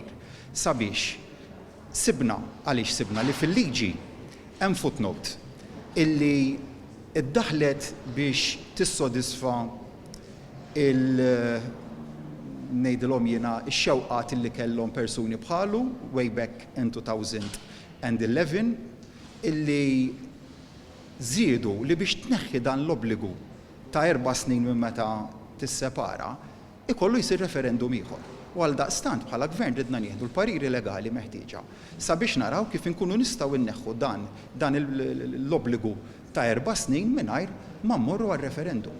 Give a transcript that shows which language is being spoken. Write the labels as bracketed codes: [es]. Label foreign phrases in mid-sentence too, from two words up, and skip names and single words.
[mt] Sabiex sibna li fil-liġi hemm footnote illi iddaħlet biex tissodisfa ngħidilhom jiena x-xewqat illi kellhom persuni bħalu [en] way back in 2011 [mt] illi żiedu li biex tneħħi dan l-obbligu ta' 4 snin minn meta tissepara ikollu jsir referendum ieħor. U għaldaqstant bħala gvern ridna nieħdu l-pariri legali meħtieġa sabiex naraw kif inkunu nistgħu inneħħu dan l-obbligu ta' 4 snin mingħajr ma mmorru għal-referendum.